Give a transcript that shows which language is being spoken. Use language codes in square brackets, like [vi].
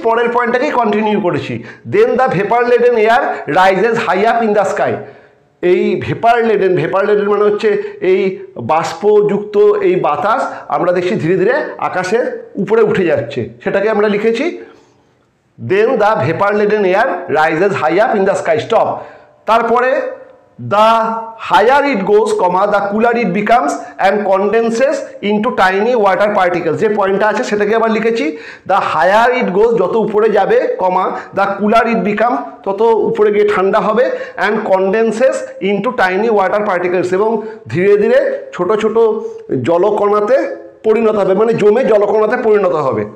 [bn] পরের পয়েন্টটাকেই কন্টিনিউ করেছি। [en] Then the vapour laden air rises high up in the sky. [bn] এই vapour লেডেন মানে হচ্ছে এই বাষ্পযুক্ত এই বাতাস আমরা দেখছি ধীরে ধীরে আকাশের উপরে উঠে যাচ্ছে, সেটাকে আমরা লিখেছি [en] Then the vapour laden air rises high up in the sky. Stop. তারপরে the higher it goes, the cooler it becomes and condenses into tiny water particles। [bn] যে পয়েন্টটা আছে সেটাকে আবার লিখেছি [en] the higher it goes, [bn] যত উপরে যাবে, [en] the cooler it become, [bn] তত উপরে গিয়ে ঠান্ডা হবে, [en] and condenses into tiny water particles, [bn] এবং ধীরে ধীরে ছোট ছোট জলকণাতে পরিণত হবে, মানে জমে জলকণাতে পরিণত হবে।